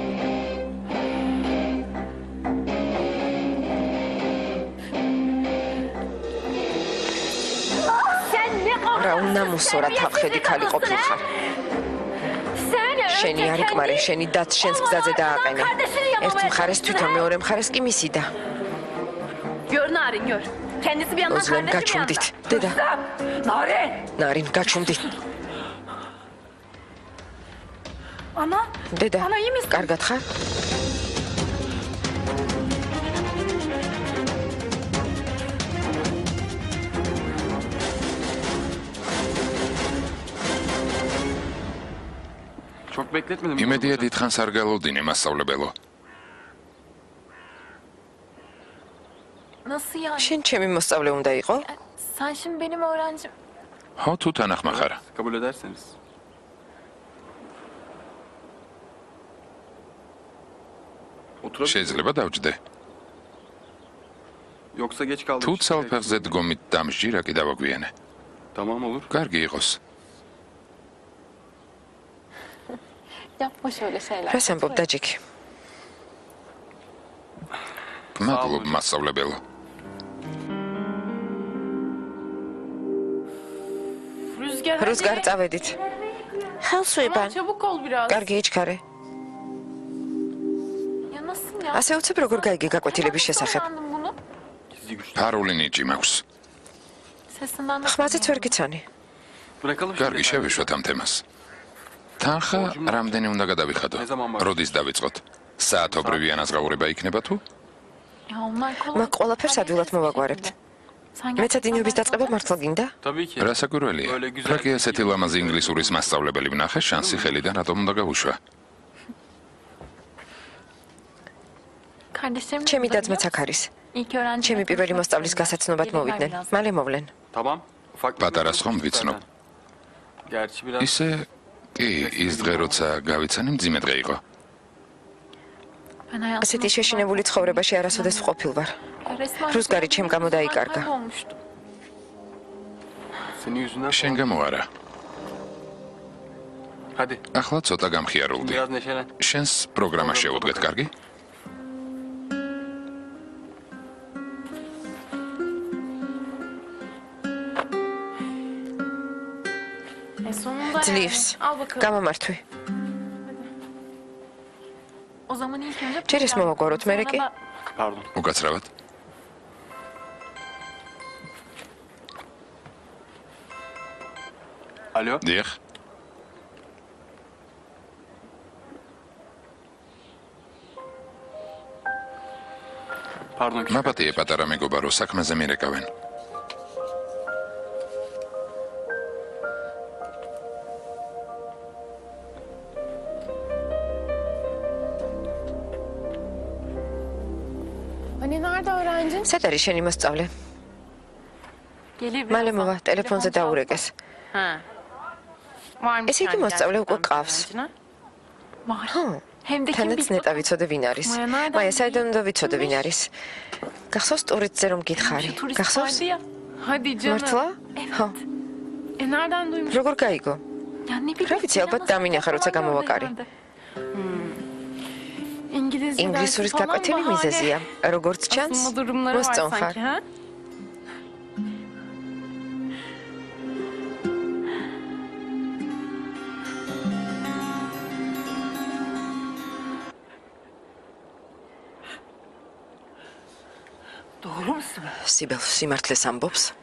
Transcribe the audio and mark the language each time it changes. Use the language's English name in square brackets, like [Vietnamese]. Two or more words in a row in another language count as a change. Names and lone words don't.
[Georgian] რა უნამუსო რა თავხედი ქალი ყოფილხარ. შენი არ იკმარე, შენი დაც შენს გზაზე დააყენე. ერთ მხარეს თვითონ, მეორე მხარეს კი მისიდა. [Turkish] Gör Narin gör. Kendisi bir yandan ოზლემ kardeşi bir [Georgian] გაჩუმდით, [Turkish] yandan. [Georgian] დედა. Narin. ნარინ გაჩუმდით. [Turkish] Ana. [Georgian] დედა. [Turkish] Ana iyi misin? [Georgian] კარგად ხარ? [Turkish] Çok bekletmedim. [Georgian] იმედია დიდხანს არ გელოდინე მასწავლებელო. [Turkish] Nasıl yani? [Georgian] შენ ჩემი მოსწავლე უნდა იყო? [Turkish] Sen şimdi benim öğrencim. [Georgian] ხო თუ თანახმა ხარ? [Turkish] Kabul ederseniz. Oturabilir. [Georgian] შეიძლება დავჯდე. [Turkish] Yoksa geç kaldım. [Georgian] თუ ცალფეხზე დგომით დამსჯი რა კი დავაგვიანე. [Turkish] Tamam olur. [Georgian] კარგი იყოს. [Turkish] Yapma şöyle şeyler. [Georgian] რას ამბობ დაჯიქი? მადლობ მასწავლებელო. Rüzgar. რუსგარ წავედით. ხელს ვიბან. [Turkish] Çabuk ol biraz. [Georgian] კარგი იჩქარე. [Turkish] Ya nasıl ya? [Georgian] ასე უცებ როგორ გაიგე გაკვეთილების შესახებ? [Turkish] Öğrendim bunu. Gizli güçlü. [Georgian] ფარული ნიჭი მაქვს. [Turkish] Sesinden de [Georgian] ხმაზეც ვერ გიცანი. [Turkish] Bırakalım [Georgian] კარგი, შევეშვათ ამ თემას. თანხა რამდენი უნდა გადავიხადო? როდის დავიწყოთ? საათობრივი ანაზღაურება იქნება თუ? [Turkish] Ya onlar kolay. [Georgian] მაგ ყველაფერს ადვილად მოვაგვარებთ. [Turkish] Sen [Georgian] მეცადინეობის დაწყება მართლა გინდა? [Turkish] Tabii ki. [Georgian] რა საკვირველია? ფრაკი ასეთი ლამაზი ინგლისურის მასწავლებელი ვნახე, შანსი ხელიდან რატომ უნდა გავუშვა? [Turkish] Kardeşlerim. [Georgian] ჩემი დაძმაც აქ არის. [Turkish] İlk öğrenci. [Georgian] ჩემი პირველი მოსწავლის გასაცნობად მოვიდნენ. მალე მოვლენ. [Turkish] Tamam. Ufak bir [Georgian] პატარა ხომ ვიცნობ. [Turkish] Gerçi biraz [Georgian] ისე კი, ის დღე როცა გავიცანი მძიმე დღე იყო. [Turkish] Ben hayatımda [Georgian] ასეთი შეშინებული ცხოვრებაში არასოდეს ვყოფილ ვარ. [Turkish] resmen [Georgian] რუსგარი ჩემ გამო დაიკარგა. [Turkish] kaybolmuştum. senin yüzünden. [Georgian] შენ გამო არა. [Turkish] Hadi. [Georgian] ახლა ცოტა გამხიარულდი. [Turkish] Biraz neşelen. [Georgian] შენს პროგრამა შევუდგეთ, კარგი? [Turkish] Sonunda [Georgian] ძლივს. [Turkish] Al bakalım. [Georgian] გამომართვი. [Turkish] O zaman ilk önce [Georgian] ჯერ ეს მოვაგვაროთ, მერე კი? [Turkish] Pardon. [Georgian] უკაცრავად. [Turkish] Alo. [Georgian] დიახ. [Turkish] Pardon. [Georgian] მაპატიე პატარა მეგობარო, საქმეზე მირეკავენ. [Turkish] Hani nerede öğrencin? [Georgian] სად არის შენი მოსწავლე? [Turkish] Gelir [Georgian] მალე მოვა, ტელეფონზე დაურეკეს. [Turkish] Var mı? [Georgian] ესე იგი მოსწავლე უკვე ყავს. [Turkish] Var. [Georgian] ხო. [Turkish] Hem de kim [Georgian] თანაც [Turkish] bilsin? [Georgian] ნეტა ვიცოდე ვინ არის. მაია, ნაიდან მაია, საიდან უნდა ვიცოდე ვინ არის? გახსოვს ტურიზმზე რომ გითხარი? [Turkish] Şu turist [Georgian] გახსოვს? [Turkish] vardı ya. Hadi canım. [Georgian] მართლა? ხო. [Turkish] Nereden duymuş? [Georgian] როგორ გაიგო? [Turkish] Ya ne bileyim. [Georgian] რა ვიცი, ალბათ დამინახა, როცა გამოვაკარი. [Turkish] İngilizce [Georgian] ინგლისურის გაკვეთილი მიზეზია. როგორც ჩანს, მოსწონხარ. [Turkish] ha? Doğru musun? [Georgian] სიბელ სიმართლეს ამბობს.